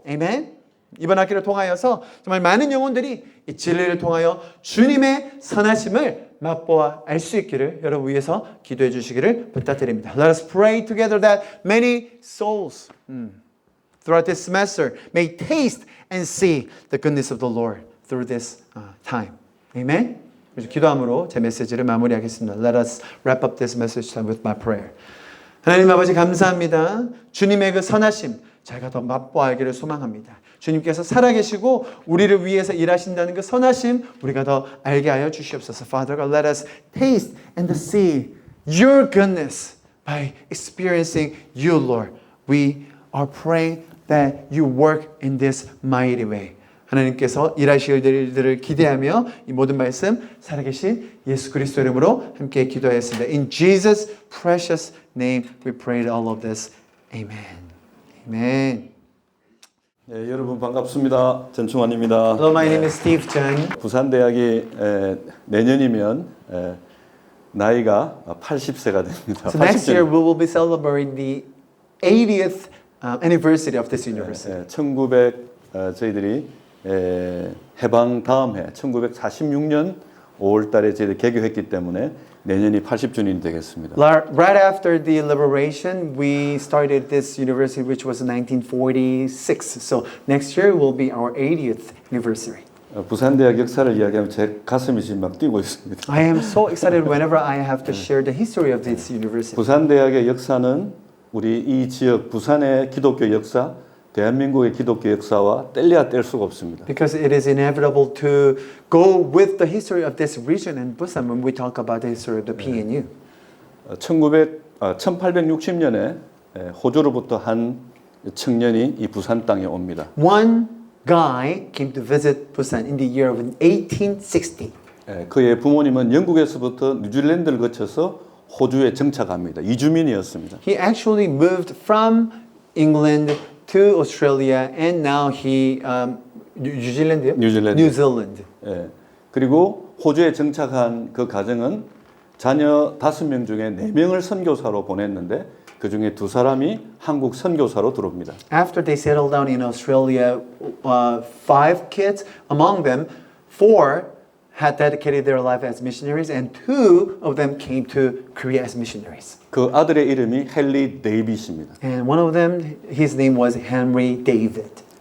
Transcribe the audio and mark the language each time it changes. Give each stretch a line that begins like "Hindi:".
English: Amen?
Korean: 이번 학기를 통하여서 정말 많은 영혼들이 이 진리를 통하여 주님의 선하심을 맛보아 알 수 있기를 여러분 위해서 기도해 주시기를 부탁드립니다.
English: Let us pray together that many souls throughout this semester may taste and see the goodness of the Lord through this time. Amen?
Korean: 그래서 기도함으로 제 메시지를 마무리하겠습니다.
English: Let us wrap up this message time with my prayer.
Korean: 하나님 아버지 감사합니다. 주님의 그 선하심 저희가 더 맛보아 알기를 소망합니다. 주님께서 살아계시고 우리를 위해서 일하신다는 그 선하심 우리가 더 알게 하여 주시옵소서.
English: Father God, let us taste and see your goodness by experiencing you, Lord. We are praying that you work in this mighty way.
Korean: 하나님께서 일하실 일들을 기대하며 이 모든 말씀 살아계신 예수 그리스도 이름으로 함께 기도하였습니다.
English: In Jesus' precious name we prayed all of this. Amen. Amen.
Korean: 네, 여러분 반갑습니다. 전충환입니다.
English: Hello, my name is Steve Chen.
Korean: 부산대학이 내년이면 나이가 80세가 됩니다.
English: So next year we will be celebrating the 80th anniversary of this university.
Korean: 1900 저희들이 해방 다음 해 1946년 5월달에 저희들 개교했기 때문에 내년이 80주년이 되겠습니다.
English: Right after the liberation, we started this university, which was 1946. So next year will be our 80th anniversary.
Korean: 부산대학 역사를 이야기하면 제 가슴이 지금 막 뛰고 있습니다.
English: I am so excited whenever I have to share the history of this university.
Korean: 부산대학의 역사는 우리 이 지역 부산의 기독교 역사, 대한민국의 기독교 역사와 뗄래야 뗄 수가 없습니다.
English: Because it is inevitable to go with the history of this region in Busan when we talk about the history of the PNU.
Korean: 1860년에 호주로부터 한 청년이 이 부산 땅에 옵니다.
English: One guy came to visit Busan in the year of 1860.
Korean: 그의 부모님은 영국에서부터 뉴질랜드를 거쳐서 호주에 정착합니다. 이주민이었습니다.
English: He actually moved from England to Australia and now he New Zealand.
Korean: 뉴질랜드.
English: New Zealand.
Korean: 그리고 호주에 정착한 그 가정은 자녀 5명 중에 4명을 선교사로 보냈는데 그 중에 2사람이 한국 선교사로 들어옵니다.
English: After they settled down in Australia, 5 kids, among them, 4 had dedicated their life as missionaries, and 2 of them came to Korea as missionaries.
Korean: 그 아들의 이름이 헨리 데이빗입니다.
English: And one of them, his name was Henry David.